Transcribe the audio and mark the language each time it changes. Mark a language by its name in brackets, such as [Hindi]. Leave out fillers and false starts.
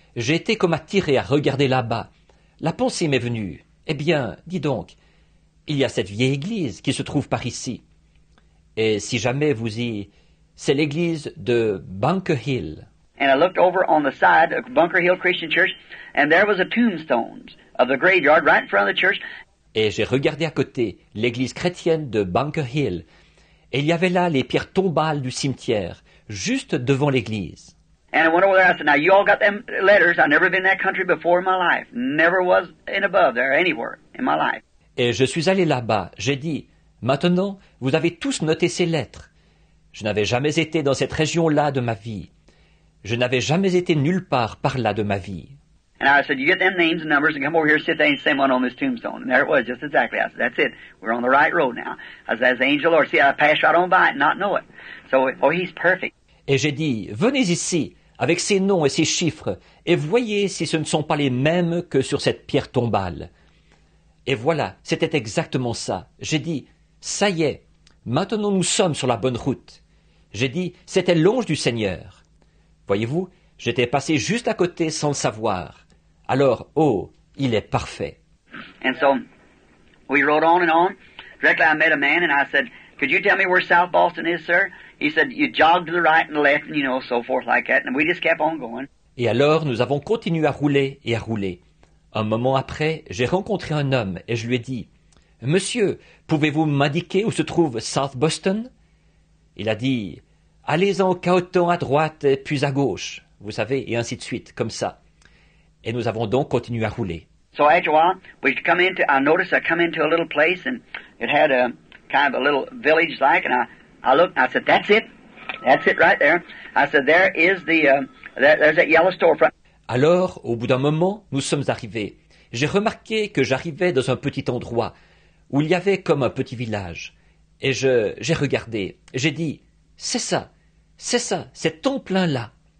[French] J'ai été comme attiré à regarder là-bas. La pensée m'est venue. Eh bien, dis donc, il y a cette vieille église qui se trouve par ici. Et si jamais c'est l'église de Bunker Hill. [English] And I looked over on the side of Bunker Hill Christian Church, and there was a tombstone of the graveyard right in front of the church. [French] Et j'ai regardé à côté l'église chrétienne de Bunker Hill. Et il y avait là les pierres tombales du cimetière, juste devant l'église. [English] And I went over there, I said, now you all got them letters. I've never been in that country before in my life. Never was in above there, anywhere in my life. [French] Et je suis allé là-bas. J'ai dit, maintenant, vous avez tous noté ces lettres. Je n'avais jamais été dans cette région-là de ma vie. Je n'avais jamais été nulle part par là de ma vie. [English] And I said, you get them names and numbers and come over here, sit there and say one on this tombstone. And there it was, just exactly. I said, that's it. We're on the right road now. I said, that's the angel of the Lord. See, I passed right on by it and not know it. So, oh, he's perfect. [French] Et j'ai dit, venez ici, avec ces noms et ces chiffres, et voyez si ce ne sont pas les mêmes que sur cette pierre tombale. Et voilà, c'était exactement ça. J'ai dit, ça y est, maintenant nous sommes sur la bonne route. J'ai dit, c'était l'ange du Seigneur. Voyez-vous, j'étais passé juste à côté sans le savoir. Alors, oh, il est parfait. [English] And so, we rode on and on. Directly I met a man and I said, could you tell me where South Boston is, sir? He said, you jog to the right and the left and, you know, so forth like that. And we just kept on going. [French] Et alors, nous avons continué à rouler et à rouler. Un moment après, j'ai rencontré un homme et je lui ai dit, « Monsieur, pouvez-vous m'indiquer où se trouve South Boston ?» Il a dit, « Allez en cahotant à droite puis à gauche. » Vous savez, et ainsi de suite, comme ça. Et nous avons donc continué à rouler. [English] So after a while, I noticed I come into a little place and it had a kind of a little village like, and I looked and I said, that's it right there. I said, there is there's that yellow storefront. [French] Alors, au bout d'un moment, nous sommes arrivés. J'ai remarqué que j'arrivais dans un petit endroit où il y avait comme un petit village. Et j'ai regardé. J'ai dit, c'est ça, c'est en plein là.